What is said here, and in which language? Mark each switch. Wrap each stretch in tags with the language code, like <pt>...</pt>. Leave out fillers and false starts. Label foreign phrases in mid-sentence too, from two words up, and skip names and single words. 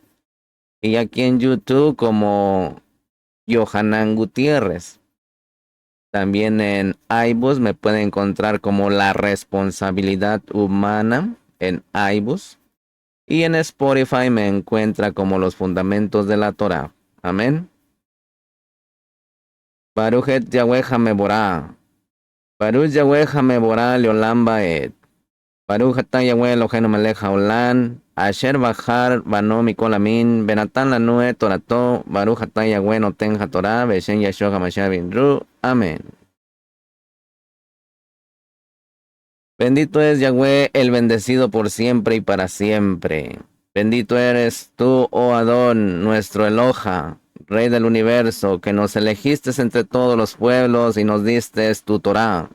<es>Y aquí en YouTube como Yohanan Gutiérrez. También en iBus me puede encontrar como La Responsabilidad Humana en iBus. Y en Spotify me encuentra como Los Fundamentos de la Torá. Amén.</es> <he>ברכו את יהוה המבורך. ברוך יהוה המבורך לעולם ועד. ברוך אתה יהוה אלהינו מלך העולם. אשר בחר בנו מכל עמים. ונתן לנו את תורתו. ברוך אתה יהוה נותן התורה בשם ישוע המשיח בינרו.</he> <es>Amén. Bendito es Yahweh, el bendecido por siempre y para siempre. Bendito eres tú, oh Adón, nuestro Eloja, Rey del universo, que nos elegiste entre todos los pueblos y nos diste tu Torá.</es>